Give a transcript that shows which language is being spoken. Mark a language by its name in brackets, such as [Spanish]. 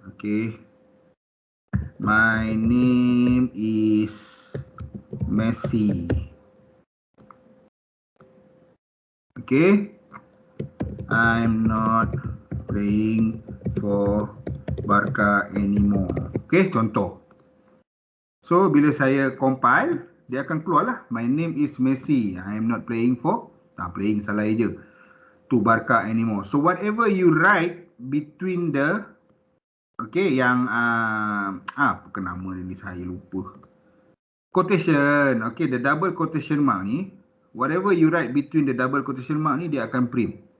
[English] Okay, my name is Messi. Okay, I'm not playing for Barca anymore. [Malay] Okay, contoh. So bila saya compile, dia akan keluar lah. [English] My name is Messi. I am not playing for, playing [Malay] salah je, [English] to Barca anymore. So whatever you write between the, okay, [Malay] yang apa nama ni saya lupa. [English] Quotation, okay, the double quotation mark ni, whatever you write between the double quotation mark [Malay] ni dia akan [English] print.